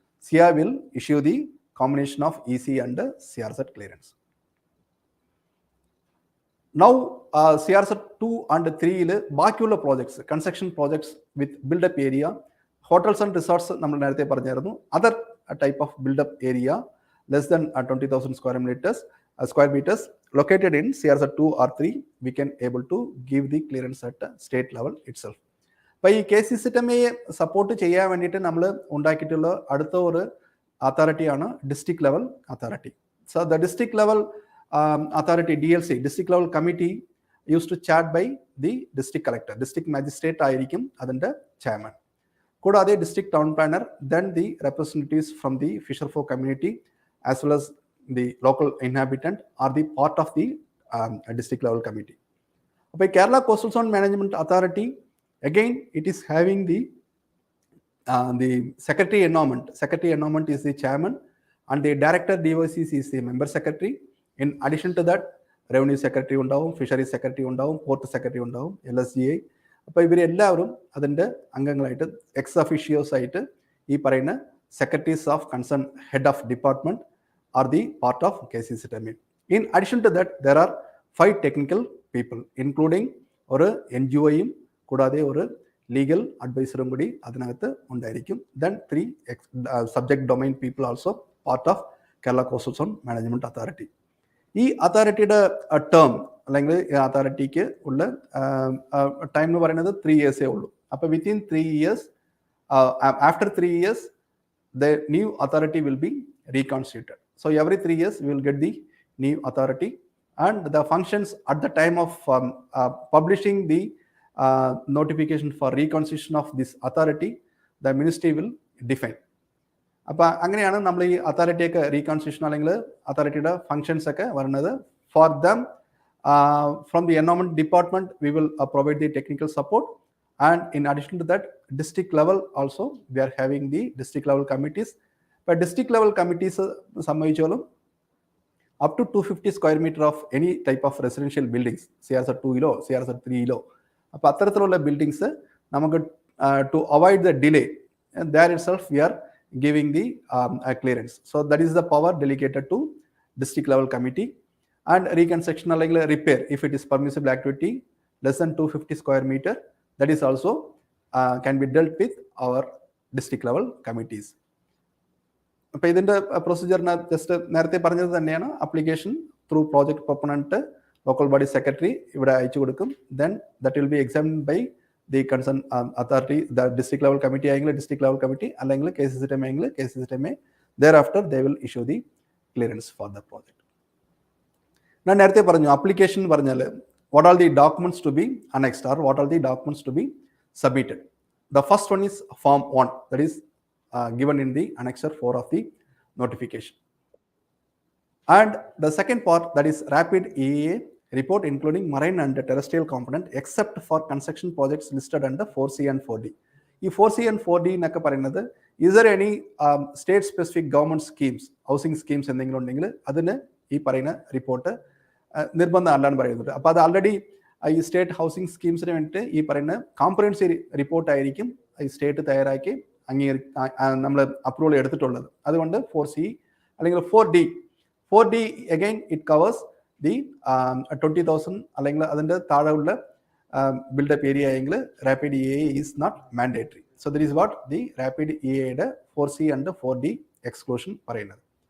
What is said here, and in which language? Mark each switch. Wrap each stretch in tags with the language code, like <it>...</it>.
<en>SIA will issue the combination of EC and CRZ clearance. Now CRZ 2 and 3ൽ ബാക്കിയുള്ള projects, construction projects with buildup area, hotels and resorts</en> <ml>നമ്മൾ നേരത്തെ പറഞ്ഞായിരുന്നു.</ml> <en>Other type of buildup area less than 20,000 square meters located in CRZ 2 or 3, we can able to give the clearance at state level itself.</en> <ml>അപ്പോൾ ഈ KCCTMയെ support ചെയ്യാൻ വേണ്ടിയിട്ട് നമ്മൾ ഉണ്ടാക്കിയിട്ടുള്ള അടുത്ത ഒരു അതോറിറ്റിയാണ് district level authority.</ml> <en>So the district level authority DLC, district level committee use to chat by the district collector.</en> <ml>District magistrate ആയിരിക്കും അതിൻ്റെ ചെയർമാൻ. കൂടാതെ</ml> <en>District town planner, then the representatives from the fisher folk community as well as the local inhabitant are the part of the district level committee. By Kerala Coastal Zone Management Authority, again it is having the secretary environment. Secretary environment is the chairman, and the director DOCC is the member secretary. In addition to that, revenue secretary</en> <ml>ഉണ്ടാവും,</ml> <en>fisheries secretary ഉണ്ടാവും, port secretary ഉണ്ടാവും, LSGA.</en> <ml>അപ്പോൾ ഇവരെല്ലാവരും അതിൻ്റെ അംഗങ്ങളായിട്ട് X ഒഫീഷ്യോസ് ആയിട്ട് ഈ പറയുന്ന</ml> <en>secretaries of concerned head of department are the part of KCCTMA. In addition to that, there are 5 technical people, including</en> <ml>ഒരു NGOയും കൂടാതെ ഒരു ലീഗൽ അഡ്വൈസറും കൂടി അതിനകത്ത് ഉണ്ടായിരിക്കും.</ml> <en>Then 3 subject domain people also part of Kerala Coastal Zone Management Authority.</en> <ml>ഈ അതോറിറ്റിയുടെ term അല്ലെങ്കിൽ ഈ അതോറിറ്റിക്ക് ഉള്ള ടൈം എന്ന് പറയുന്നത് 3 years ഉള്ളൂ.</ml> <en>അപ്പോൾ within 3 years, after 3 years, the new authority will be reconstituted. So every 3 years we will get the new authority, and the functions at the time of publishing the notification for reconstitution of this authority, the ministry will define.</en> <ml>അപ്പോൾ അങ്ങനെയാണ് നമ്മൾ ഈ അതോറിറ്റിയൊക്കെ റീകൺസ്റ്റിറ്റ്യൂഷൻ അല്ലെങ്കിൽ അതോറിറ്റിയുടെ functions ഒക്കെ വരുന്നത്.</ml> <en>For them from the environment department we will provide the technical support. And in addition to that, district level also, we are having the district level committees. But district level committees സംബന്ധിച്ചോളം up to 250 square meter of any type of residential buildings, CRZ 2 CRZ 3</en> <ml>അപ്പോൾ അത്തരത്തിലുള്ള buildings നമുക്ക്</ml> <en>to avoid the delay, and there itself we are giving the clearance. So that is the power delegated to district level committee. And reconstruction അല്ലെങ്കിൽ repair, if it is permissible activity less than 250 square meter, that is also can be dealt with our district level committees.</en> <ml>അപ്പോൾ ഇതിൻ്റെ പ്രൊസീജിയറിന് just നേരത്തെ പറഞ്ഞത് തന്നെയാണ്. Application through project proponent local body secretary ഇവിടെ അയച്ചു കൊടുക്കും.</ml> <en>Then that will be examined by the concern authority, the district level committee ആയെങ്കിൽ district level committee, അല്ലെങ്കിൽ KCCTM ആയെങ്കിൽ KCCTM. Thereafter they will issue the clearance for the project.</en> <ml>ഞാൻ നേരത്തെ പറഞ്ഞു application പറഞ്ഞാൽ</ml> <en>what are the documents to be annexed or what are the documents to be submitted. The first one is form 1, that is given in the annexure 4 of the notification. And the second part, that is rapid EA report including marine and terrestrial component except for construction projects listed under 4C and 4D.</en> <ml>ഈ 4C and 4D എന്നൊക്കെ പറയുന്നത്</ml> <en>is there any state specific government schemes, housing schemes</en> <ml>എന്തെങ്കിലും ഉണ്ടെങ്കിൽ അതിന് ഈ പറയുന്ന report നിർബന്ധം അല്ലാന്ന് പറയുന്നുണ്ട്. അപ്പോൾ അത് ആൾറെഡി ഈ സ്റ്റേറ്റ് ഹൗസിംഗ് സ്കീംസിന് വേണ്ടിയിട്ട് ഈ പറയുന്ന കോംപ്രഹെൻസീവ് റിപ്പോർട്ടായിരിക്കും ഈ സ്റ്റേറ്റ് തയ്യാറാക്കി നമ്മൾ അപ്രൂവൽ എടുത്തിട്ടുള്ളത്.</ml> <en>അതുകൊണ്ട് 4C അല്ലെങ്കിൽ 4D again it covers the 20,000</en> <ml>അല്ലെങ്കിൽ അതിൻ്റെ താഴെയുള്ള</ml> <en>build-up area ആയെങ്കിൽ rapid EA is not mandatory. So that is what the rapid EA 4C and 4D exclusion പറയുന്നത്.</en>